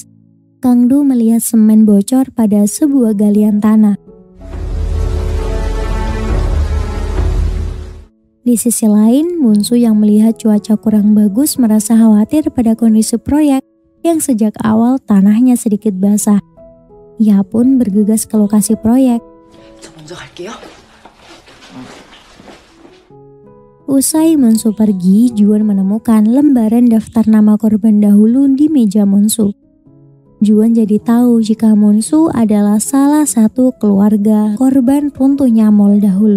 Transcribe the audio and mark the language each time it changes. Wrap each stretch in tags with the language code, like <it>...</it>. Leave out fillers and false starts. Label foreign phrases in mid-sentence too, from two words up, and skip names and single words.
<id>Kangdu melihat semen bocor pada sebuah galian tanah. Di sisi lain, Munsu yang melihat cuaca kurang bagus merasa khawatir pada kondisi proyek yang sejak awal tanahnya sedikit basah. Ia pun bergegas ke lokasi proyek.</id> <ko>저 먼저 갈게요.</ko> <id>Usai Munsu pergi, Juan menemukan lembaran daftar nama korban dahulu di meja Munsu. Juan jadi tahu jika Munsu adalah salah satu keluarga korban runtuhnya mall dahulu.</id>